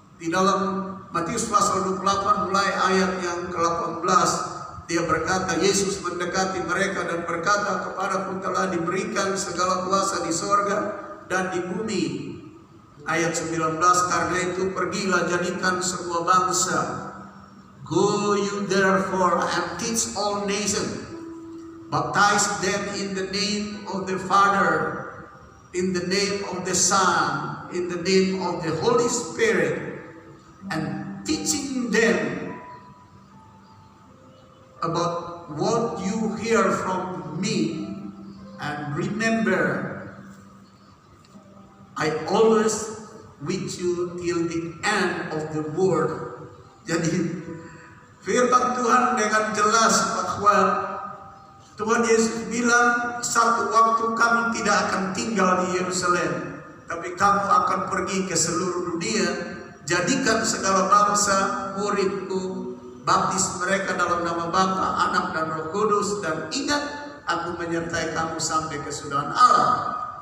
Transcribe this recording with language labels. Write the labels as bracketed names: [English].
[Indonesian] Di dalam Matius pasal 28 mulai ayat yang ke-18, dia berkata, Yesus mendekati mereka dan berkata, kepadaku telah diberikan segala kuasa di sorga dan di bumi. Ayat 19, karena itu pergilah jadikan semua bangsa. [English] Go you therefore and teach all nations, baptize them in the name of the Father, in the name of the Son, in the name of the Holy Spirit, and teaching them about what you hear from me, and remember, I always with you till the end of the world. [Indonesian] Jadi firman Tuhan dengan jelas bahwa Tuhan Yesus bilang, satu waktu kamu tidak akan tinggal di Yerusalem, tapi kamu akan pergi ke seluruh dunia, jadikan segala bangsa muridku, baptis mereka dalam nama Bapa, Anak dan Roh Kudus, dan ingat, aku menyertai kamu sampai kesudahan Allah.